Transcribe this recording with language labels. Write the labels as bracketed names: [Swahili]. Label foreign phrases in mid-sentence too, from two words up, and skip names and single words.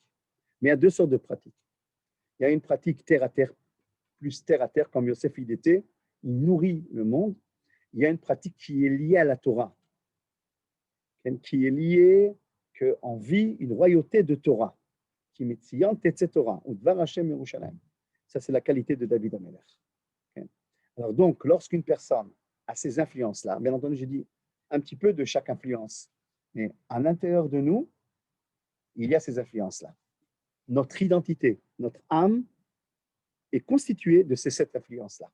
[French] Mais il y a deux sortes de pratiques. Il y a une pratique terre à terre, plus terre à terre, comme Yosef il était, il nourrit le monde. Il y a une pratique qui est liée à la Torah, qui est liée qu'on vit une royauté de Torah, qui [Hebrew] מציון תצא תורה, [French] ou [Hebrew] דבר השם ירושלים. [French] Ça, c'est la qualité de David Amelech. Alors donc, lorsqu'une personne a ces influences-là, bien entendu, j'ai dit un petit peu de chaque influence, mais à l'intérieur de nous, il y a ces influences-là. Notre identité, notre âme est constituée de ces 7 influences-là.